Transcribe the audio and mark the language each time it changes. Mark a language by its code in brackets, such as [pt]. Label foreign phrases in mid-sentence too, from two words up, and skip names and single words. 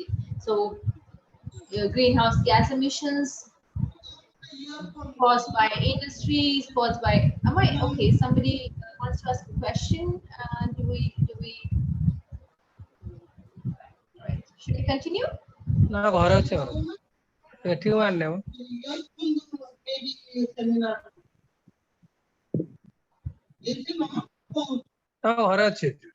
[en] So, greenhouse gas emissions caused by industries, caused by. Okay? Somebody wants to ask a question. Do we? Right. Should we continue? No, [or] ଘରେ ଅଛି ଏଠି ମାରିଲେ ଘରେ ଅଛି।